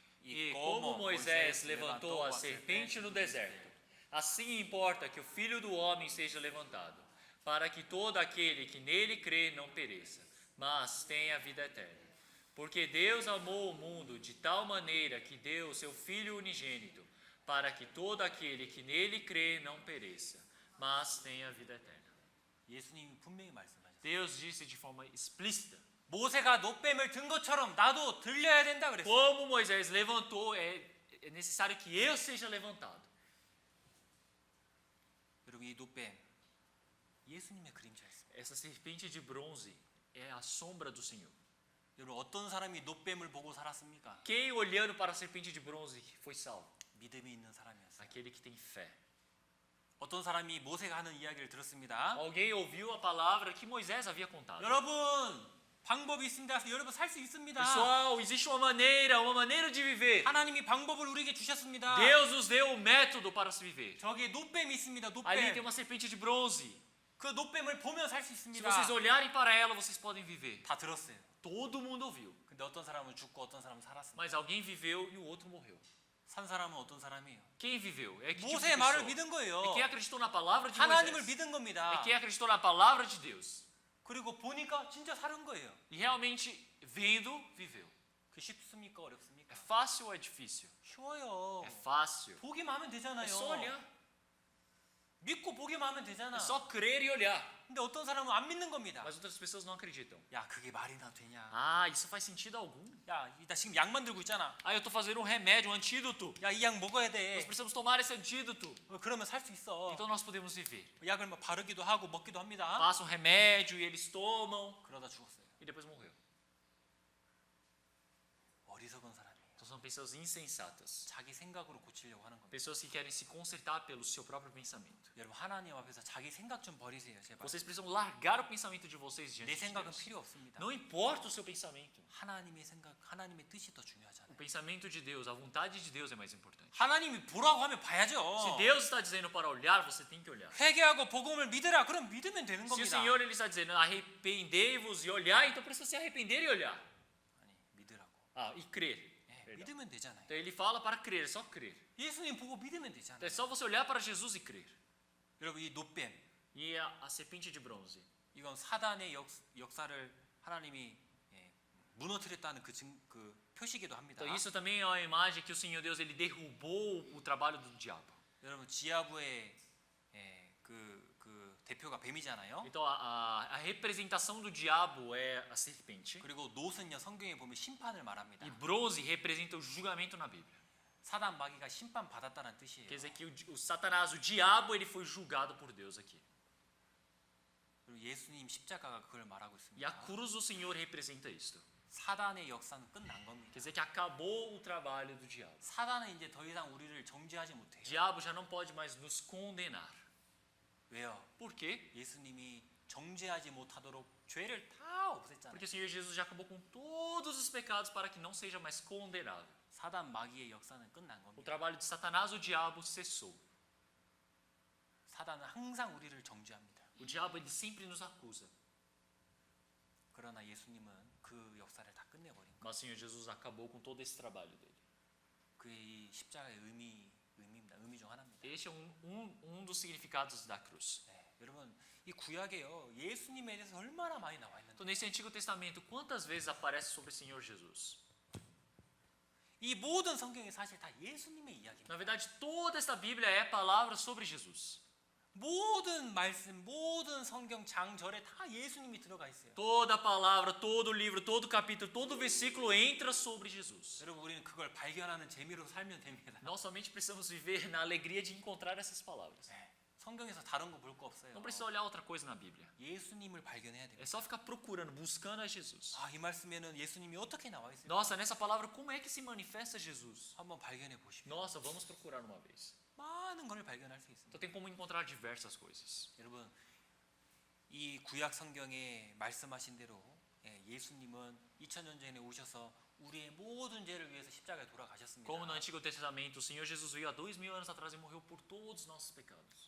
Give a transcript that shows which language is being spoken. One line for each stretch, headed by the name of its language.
Portuguese: E como Moisés levantou a serpente no deserto, assim importa que o Filho do Homem seja levantado, para que todo aquele que nele crê não pereça, mas tenha vida eterna. Porque Deus amou o mundo de tal maneira que deu o seu Filho unigênito, para que todo aquele que nele crê não pereça, mas tenha vida eterna.
Korean: 예수님이 분명히 말씀하셨어요.
Portuguese: Deus disse de forma explícita.
Korean: 모세가 노뱀을 든 것처럼 나도 들려야 된다 그랬어요.
Portuguese: Como Moisés levantou, é necessário que eu seja levantado.
Korean: 여러분 이 노뱀 예수님의 그림자였습니다.
Portuguese: Essa serpente de bronze é a sombra do Senhor.
Korean: 여러분 어떤 사람이 노뱀을 보고 살았습니까?
Portuguese: Quem olhando para a serpente de bronze foi salvo?
Korean: 믿음이 있는 사람이었어요.
Portuguese: Aquele que tem fé.
Korean: 어떤 사람이 모세가 하는 이야기를 들었습니다.
Portuguese: Alguém ouviu a palavra que Moisés havia contado.
Korean: 여러분 방법이 있습니다. 여러분 살 수 있습니다.
Portuguese: Pessoal, existe uma maneira de viver.
Korean: 하나님이 방법을 우리에게 주셨습니다.
Portuguese: Deus nos deu o método para se viver.
Korean: 저기에 노뱀이 있습니다.
Portuguese: Ali tem
Korean: 노뱀.
Portuguese: uma serpente de bronze.
Korean: 그 노뱀을 보면 살 수
Portuguese: Se
Korean: 있습니다.
Portuguese: vocês olharem para ela, vocês podem viver.
Korean: 다 들었어요.
Portuguese: Todo mundo ouviu.
Korean: 근데 어떤 사람은 죽고 어떤 사람은 살았습니다.
Portuguese: Mas alguém viveu e o outro morreu.
Korean: 산 사람은 어떤 사람이에요?
Portuguese: Quem viveu? É que tipo de
Korean: 모세의 말을 믿은
Portuguese: É
Korean: 거예요.
Portuguese: quem acreditou na palavra de
Korean: 하나님을
Portuguese: Moisés.
Korean: 믿은
Portuguese: É
Korean: 겁니다.
Portuguese: quem acreditou na palavra de Deus.
Korean: 그리고 보니까 진짜 사는 거예요.
Portuguese: E realmente, vendo, viveu.
Korean: 그 쉽습니까?
Portuguese: É
Korean: 어렵습니까?
Portuguese: fácil ou é difícil?
Korean: 쉬워요.
Portuguese: É fácil.
Korean: 보기만 하면
Portuguese: É
Korean: 되잖아요.
Portuguese: só olhar.
Korean: 믿고 보기만 하면 되잖아.
Portuguese: É só crer e olhar.
Korean: 근데 어떤 사람은 안 믿는 겁니다.
Portuguese: Mas outras pessoas não acreditam.
Korean: 야, 그게 말이나 되냐?
Portuguese: Ah, isso faz sentido algum?
Korean: 야, 나 지금 약 만들고 있잖아.
Portuguese: Ah, eu estou fazendo um remédio, um antídoto.
Korean: 야, 이 약 먹어야
Portuguese: Nós
Korean: 돼.
Portuguese: precisamos tomar esse antídoto.
Korean: 그러면 살 수 있어.
Portuguese: Então nós podemos viver.
Korean: 약을 막 바르기도 하고 먹기도 합니다.
Portuguese: Passa um remédio e eles tomam
Korean: 그러다 죽었어요.
Portuguese: e depois morreu.
Korean: 어리석은 사람이에요.
Portuguese: Então são pessoas insensatas.
Korean: 자기 생각으로 고치려고 하는 겁니다.
Portuguese: Pessoas que querem se consertar pelo seu próprio pensamento.
Korean: 여러분 하나님 앞에서 자기 생각 좀 버리세요, 제발.
Portuguese: Vocês precisam largar o pensamento de vocês
Korean: 내
Portuguese: diante de
Korean: 생각은
Portuguese: Deus.
Korean: 필요 없습니다.
Portuguese: Não importa o seu pensamento.
Korean: 하나님의 생각, 하나님의 뜻이 더
Portuguese: O
Korean: 중요하잖아요.
Portuguese: pensamento de Deus, a vontade de Deus é mais importante.
Korean: 하나님이 보라고 하면
Portuguese: Se
Korean: 봐야죠.
Portuguese: Deus está dizendo para olhar, você tem que olhar.
Korean: 회개하고 복음을 믿으라. 그럼 믿으면 되는
Portuguese: Se o
Korean: 겁니다.
Portuguese: Senhor ele está dizendo arrependei-vos e olhar, então precisa se arrepender e olhar.
Korean: 아니, 믿으라고.
Portuguese: Ah, e crer.
Korean: 예,
Portuguese: Perdão.
Korean: 믿으면 되잖아요.
Portuguese: Então ele fala para crer, é só crer.
Korean: 예수님 보고 믿으면
Portuguese: Então
Korean: 되잖아요.
Portuguese: é só você olhar para Jesus e crer.
Korean: 여러분 이 노뱀
Portuguese: E a serpente de bronze.
Korean: 이건 사단의 역사를 하나님이 무너뜨렸다는 그 표시기도 합니다.
Portuguese: Então isso também é uma imagem que o Senhor Deus ele derrubou o trabalho do diabo.
Korean: 여러분 지하부의 그 대표가 뱀이잖아요.
Portuguese: Então a representação do diabo é a serpente.
Korean: 그리고 노은요 성경에 보면 심판을 말합니다.
Portuguese: E bronze representa o julgamento na Bíblia.
Korean: 사단 마귀가 심판 받았다는 뜻이에요.
Portuguese: Quer dizer que o Satanás, o diabo, ele foi julgado por Deus aqui.
Korean: 그리고 예수님 십자가가 그걸 말하고
Portuguese: E a
Korean: 있습니다.
Portuguese: cruz do Senhor representa isto.
Korean: 사단의 역사는 끝난 겁니다.
Portuguese: Quer dizer que acabou o trabalho do diabo.
Korean: 사단은 이제 더 이상 우리를 정죄하지 못해요.
Portuguese: O diabo já não pode mais nos condenar.
Korean: 왜요?
Portuguese: Por quê?
Korean: 예수님이 정죄하지 못하도록 죄를 다 없앴잖아요.
Portuguese: Porque o Senhor Jesus já acabou com todos os pecados para que não seja mais condenável.
Korean: 사단 마귀의 역사는 끝난
Portuguese: O
Korean: 겁니다.
Portuguese: trabalho de Satanás, o diabo, cessou.
Korean: 사단은 항상 우리를 정죄합니다.
Portuguese: O diabo, ele sempre nos acusa.
Korean: 그러나 예수님은 그 역사를 다 끝내버린 거예요.
Portuguese: Mas o Senhor Jesus acabou com todo esse trabalho dele.
Korean: 그의 이 십자가의 의미입니다. 의미 중 하나입니다.
Portuguese: Este é um dos significados da cruz.
Korean: 네, 여러분 이 구약에요 예수님에 대해서 얼마나 많이 나와 있는데
Portuguese: Então, nesse Antigo Testamento, quantas vezes aparece sobre o Senhor Jesus?
Korean: 이 모든 성경이 사실 다 예수님의 이야기입니다.
Portuguese: Na verdade, toda esta Bíblia é palavra sobre Jesus.
Korean: 모든 말씀, 모든 성경 장절에 다 예수님이 들어가 있어요.
Portuguese: Toda palavra, todo livro, todo capítulo, todo versículo entra sobre Jesus.
Korean: 여러분 우리는 그걸 발견하는 재미로 살면 됩니다.
Portuguese: Nós somente precisamos viver na alegria de encontrar essas palavras.
Korean: 네, 성경에서 다른 거 볼 거 없어요.
Portuguese: Não precisa olhar outra coisa na Bíblia.
Korean: 예수님을 발견해야
Portuguese: É
Korean: 됩니다.
Portuguese: só ficar procurando, buscando a Jesus.
Korean: 아, 이 말씀에는 예수님이 어떻게 나와 있을까?
Portuguese: Nossa, nessa palavra, como é que se manifesta Jesus?
Korean: 한번 발견해 보십시오.
Portuguese: Nossa, vamos procurar uma vez.
Korean: 많은 걸 발견할 수 있습니다.
Portuguese: Então tem como encontrar diversas coisas.
Korean: 여러분 이 구약 성경에 말씀하신 대로 예수님은 2000년 전에 오셔서 우리의 모든 죄를 위해서 십자가에 돌아가셨습니다.
Portuguese: Como no Antigo Testamento, o Senhor Jesus veio há 2000 anos atrás e morreu por todos os nossos pecados.